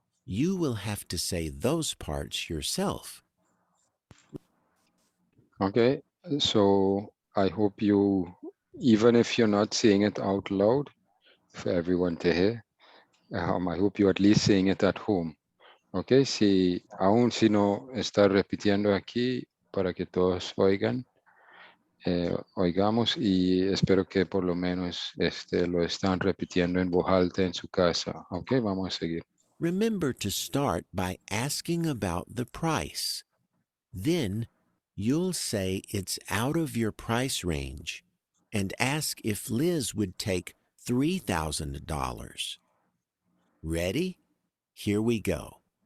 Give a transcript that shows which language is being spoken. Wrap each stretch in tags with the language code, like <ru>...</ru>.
<en>You will have to say those parts yourself. Okay, so I hope you, even if you're not saying it out loud for everyone to hear, I hope you're at least saying it at home.</en> <es>Ok, aún si no está repitiendo aquí para que todos oigan, oigamos, y espero que por lo menos lo están repitiendo en voz alta en su casa. Ok, vamos a seguir.</es> <en>Remember to start by asking about the price. Then you'll say it's out of your price range and ask if Liz would take $3,000. Ready? Here we go.</en>